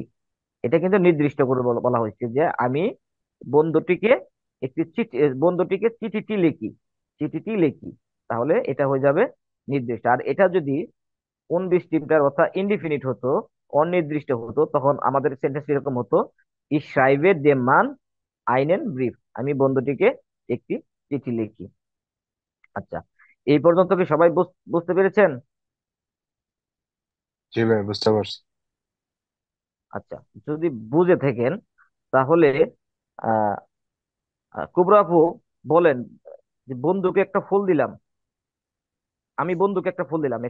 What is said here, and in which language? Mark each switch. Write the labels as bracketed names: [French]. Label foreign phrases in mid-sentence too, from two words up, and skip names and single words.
[Bangla] এটা কিন্তু নির্দিষ্ট করে বলা হয়েছে যে আমি বন্ধুটিকে একটি চিঠি, বন্ধুটিকে চিঠিটি লিখি, চিঠিটি লিখি। তাহলে এটা হয়ে যাবে নির্দিষ্ট। আর এটা যদি উনবিশটিমটার অর্থাৎ ইনডিফিনিট হতো, অনির্দিষ্ট হতো, তখন আমাদের সেন্টেন্স এরকম হতো: [German] ich schreibe dem Mann einen Brief, [Bangla] আমি বন্ধুটিকে একটি চিঠি লিখি। আচ্ছা, এই পর্যন্ত কি সবাই বুঝতে পেরেছেন? জি ভাই, বুঝতে পারছি। আচ্ছা, যদি বুঝে থাকেন তাহলে আহ কুবরা আপু বলেন যে বন্ধুকে একটা ফুল দিলাম, আমি বন্ধুকে একটা ফুল দিলাম।